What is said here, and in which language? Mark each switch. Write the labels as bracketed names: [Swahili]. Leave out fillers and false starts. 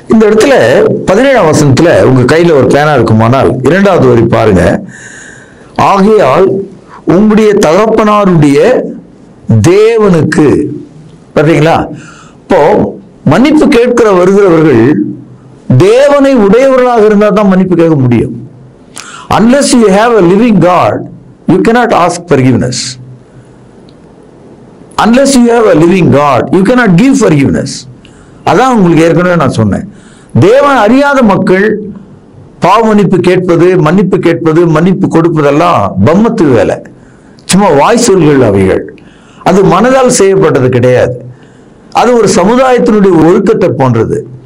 [Tamil] இந்த இடத்துல 17ஆம் வசனத்துல உங்க கையில ஒரு பேனா இருக்குமானால் 2வது வரி பாருங்க. ஆகையால் உங்களுடைய தகப்பனாருடைய தேவனுக்கு, பார்த்தீங்களா? இப்போ மன்னிப்பு கேட்கிற வருகிறவர்கள் தேவனை உடையவர்களாக இருந்தால் தான் மன்னிப்பு கேட்க முடியும். [English] Unless you have a living God, you cannot ask forgiveness. Unless you have a living God, you cannot give forgiveness. [Tamil] அதான் உங்களுக்கு ஏற்கனவே நான் சொன்னேன். தேவன் அறியாத மக்கள் பாவ மன்னிப்பு கேட்பது, மன்னிப்பு கேட்பது, மன்னிப்பு கொடுப்பதெல்லாம் பம்மத்து வேலை, சும்மா வாய் சொல்கள் அவைகள். அது மனதால் செய்யப்பட்டது கிடையாது. அது ஒரு சமுதாயத்தினுடைய ஒழுக்கத்தை போன்றது.